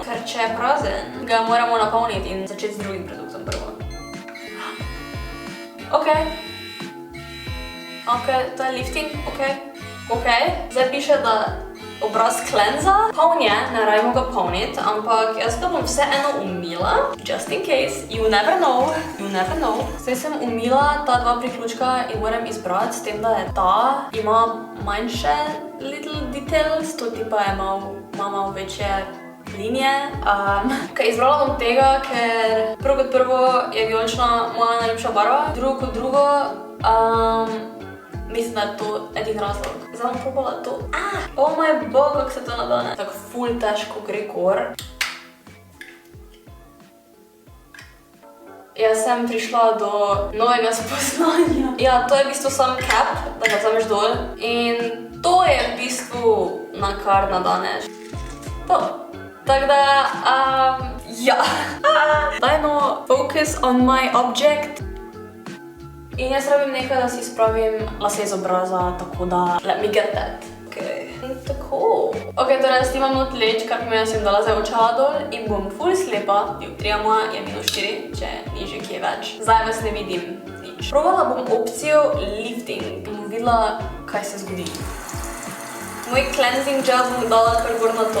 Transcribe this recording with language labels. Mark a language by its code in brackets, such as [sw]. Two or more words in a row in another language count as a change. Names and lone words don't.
[sl] Ker če je prazen, ga moramo napolniti in začeti z drugim produktom prvo. Ok, to je lifting, ok. Zdaj piše, da obraz cleansa. Poln je, ne rabimo ga polniti, ampak jaz ga bom vseeno umila. [en] Just in case, you never know. [sl] Zdaj sem umila ta 2 priključka in moram izbrati, s tem, da je ta, ima manjše [en] little details, [sl] to tipa je malo večje linije. Izbrala bom tega, ker prvo kot prvo je vijolična moja najljubša barva, drugo kot drugo, mislim, da je to edin razlog. Zdaj bom probala to. Oh moj bog, kako se to nadane. Tako ful težko gre gor. Jaz sem prišla do novega spoznanja. Ja, to je v bistvu sam cap, da ga vzameš dol. In to je v bistvu na kar nadaneš. To. Tako da, ja. Daj no, [en] focus on my object. [sl] In jaz rabim nekaj, da si spravim lase z obraza, tako da [en] let me get that. [sl] Ok, tako. Ok, torej jaz imam not leč, kar pomeni, da sem dala zdaj očala dol in bom ful slepa. Dioptrija moja je -4, če ni že kje več. Zdaj vas ne vidim nič. Probala bom opcijo lifting. Bom videla, kaj se zgodi. Moj [en] cleansing gel [sl] bom dala kar gor na to.